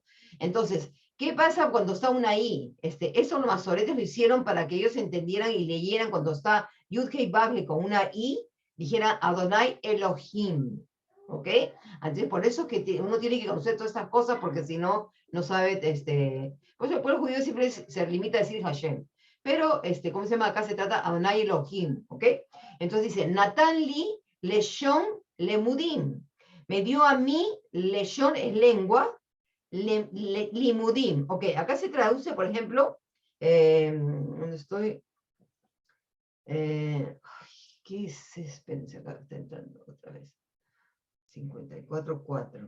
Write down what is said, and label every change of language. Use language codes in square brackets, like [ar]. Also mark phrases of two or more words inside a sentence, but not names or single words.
[es] Entonces, ¿qué pasa cuando está una I? Eso los masoretes lo hicieron para que ellos entendieran y leyeran cuando está Yud Hei Vav con una I, dijera Adonai Elohim. ¿Ok? Entonces, por eso que uno tiene que conocer todas estas cosas, porque si no, no sabe, pues el pueblo judío siempre se limita a decir Hashem. Pero, ¿cómo se llama? Acá se trata Adonai Elohim, ¿ok? Entonces dice, [he] נתן לי לשון למודים. [es] Me dio a mí, leshon es lengua, limudim. Ok, acá se traduce, por ejemplo, ¿dónde estoy? ¿Qué es? Espérense, acá está entrando otra vez. 54.4.